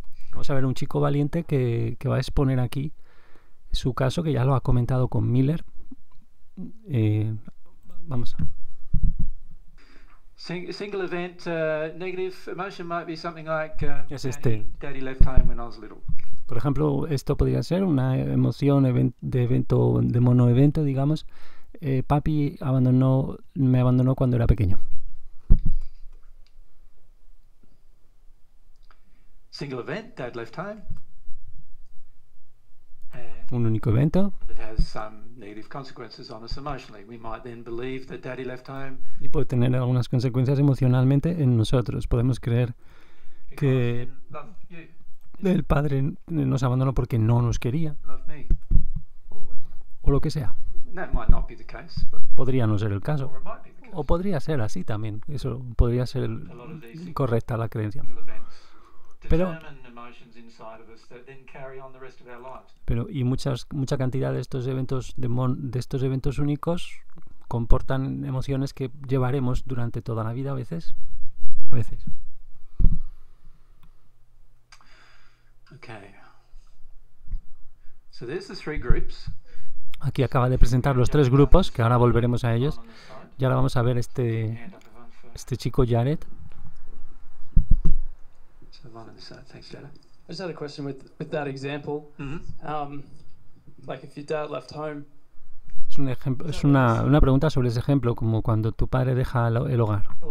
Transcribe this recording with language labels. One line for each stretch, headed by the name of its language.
Spanish: Vamos a ver un chico valiente que va a exponer aquí su caso, que ya lo ha comentado con Miller. Vamos.
English: Single event negative emotion might be something like
Spanish: Es
English: Daddy left home when I was little.
Spanish: Por ejemplo, esto podría ser una emoción de monoevento, digamos. Papi me abandonó cuando era pequeño.
English: Single event, Dad left home.
Spanish: Un único evento.
English: It has some negative consequences on us emotionally. We might then believe that Daddy left home.
Spanish: Y puede tener algunas consecuencias emocionalmente en nosotros. Podemos creer que el padre nos abandonó porque no nos quería. O lo que sea.
English: That might not be the case, but
Spanish: podría no ser el caso.
English: or it might be the case.
Spanish: O podría ser así también. Eso podría ser correcta la creencia. Pero y mucha cantidad de estos eventos únicos comportan emociones que llevaremos durante toda la vida a veces.
English: Okay. So there's the three groups.
Spanish: Aquí acaba de presentar los tres grupos, que ahora volveremos a ellos. Y ahora vamos a ver este chico Jared.
English: Thanks, Jared. I just had a question with that example. Mm-hmm. Like if your dad left home
Spanish: Es un ejemplo, es una pregunta sobre ese ejemplo, como cuando tu padre deja el hogar.